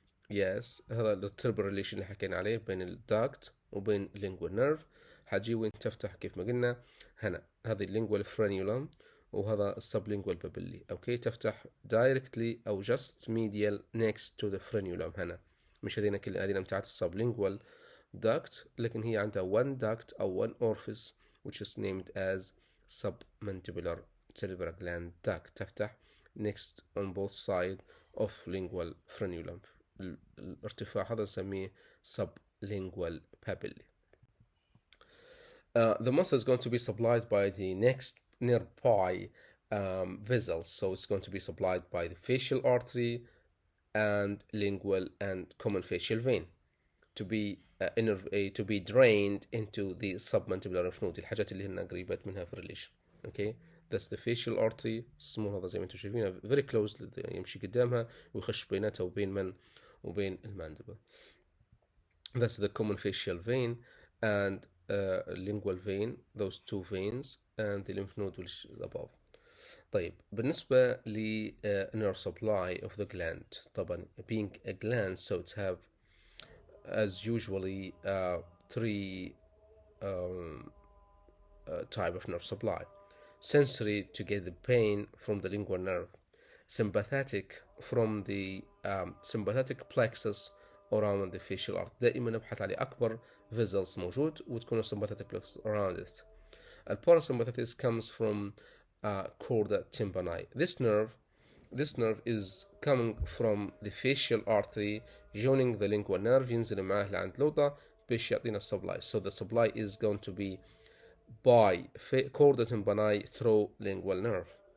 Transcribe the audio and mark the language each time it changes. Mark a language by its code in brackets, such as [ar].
[ar] يس هذا التربل ريليشن اللي حكينا عليه بين الداكت وبين اللينجوال نيرف. حتجي وين تفتح كيف ما قلنا هنا، هذه اللينجوال فرانيولم وهذا السبلينجوال بابيلي. [en] Okay تفتح directly او just medial next to the frenulum. [ar] هنا مش هذينا كل هذينا بتاعت السبلينجوال داكت، لكن هي عندها one duct او one orifice [en] which is named as submandibular salivary gland duct، [ar] تفتح [en] next on both sides of lingual frenulum. [ar] الارتفاع هذا نسميه sublingual papilla. [en] The muscle is going to be supplied by the next nearby vessels, so it's going to be supplied by the facial artery and lingual and common facial vein to be drained into the submandibular lymph node، [ar] الحاجات اللي هن قريبات منها في الريليشن. [en] okay that's the facial artery، [ar] السمول هذا زي ما انتم شايفينه very close يمشي قدامها ويخش بيناتها وبين من وبين الماندبل. [en] that's the common facial vein and lingual vein, those two veins and the lymph node which is above. [ar] طيب بالنسبة ل [en] nerve supply of the gland، طبعا being a gland so it have as usually three type of nerve supply: sensory to get the pain from the lingual nerve, sympathetic from the sympathetic plexus around the facial artery. [ar] دائما نبحث على أكبر vessels موجود وتكون sympathetic plexus around it. [en] The parasympathetic comes from chorda tympani. This nerve is coming from the facial artery joining the lingual nerve، [ar] ينزل معاه لعند لوطة باش يعطينا [en] supply. So the supply is going to be by chorda tympani through lingual nerve.